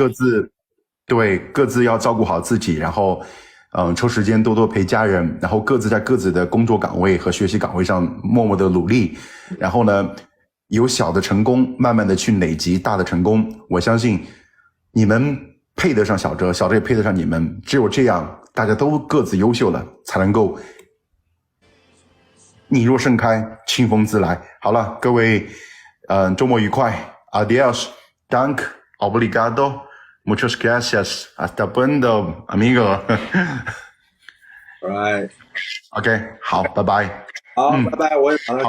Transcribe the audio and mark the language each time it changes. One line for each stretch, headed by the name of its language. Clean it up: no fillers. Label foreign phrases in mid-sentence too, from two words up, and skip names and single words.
Chinese: 各自要照顾好自己，然后抽时间多多陪家人，然后各自在各自的工作岗位和学习岗位上默默的努力，然后呢有小的成功慢慢的去累积大的成功。我相信你们配得上小哲，小哲也配得上你们，只有这样大家都各自优秀了，才能够你若盛开，清风自来。好了，各位周末愉快。
Spanish: Adiós, dank, obrigado, muchas gracias, hasta pronto, amigo.
English: Alright.
Chinese: OK， 好，拜拜。好，拜拜，我也